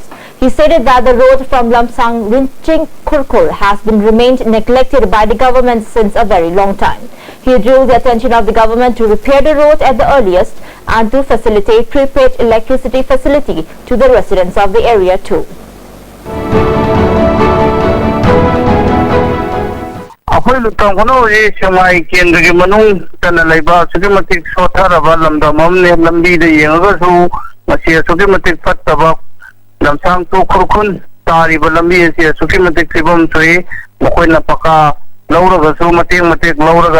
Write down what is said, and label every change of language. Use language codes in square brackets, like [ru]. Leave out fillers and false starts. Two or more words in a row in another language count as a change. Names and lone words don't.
[en] He stated that the road from Lamsang Rinching Kurkul has been remained neglected by the government since a very long time. He drew the attention of the government to repair the road at the earliest and to facilitate prepaid electricity facility to the residents of the area too. [mni] ꯑꯩꯈꯣꯏ ꯂꯨꯇꯥꯡ ꯈꯨꯅꯧꯁꯤ ꯁꯦꯛꯃꯥꯏ ꯀꯦꯟꯗ꯭ꯔꯒꯤ ꯃꯅꯨꯡ ꯆꯟꯅ ꯂꯩꯕ ꯑꯁꯨꯛꯀꯤ ꯃꯇꯤꯛ ꯁꯣꯠꯊꯔꯕ ꯂꯝꯗꯝ ꯑꯃꯅꯤ ꯂꯝꯕꯤꯗ ꯌꯦꯡꯉꯒꯁꯨ ꯃꯁꯤ ꯑꯁꯨꯛꯀꯤ ꯃꯇꯤꯛ ꯐꯠꯇꯕ ꯂꯝꯁꯥꯡ ꯇꯨ ꯈꯨꯔꯈꯨꯜ ꯇꯥꯔꯤꯕ ꯂꯝꯕꯤ ꯑꯁꯤ ꯑꯁꯨꯛꯀꯤ ꯃꯇꯤꯛ ꯐꯤꯕꯝ ꯊꯣꯛꯏ ꯃꯈꯣꯏꯅ ꯄꯀꯥ ꯂꯧꯔꯒꯁꯨ ꯃꯇꯦꯛ ꯃꯇꯦꯛ ꯂꯧꯔꯒ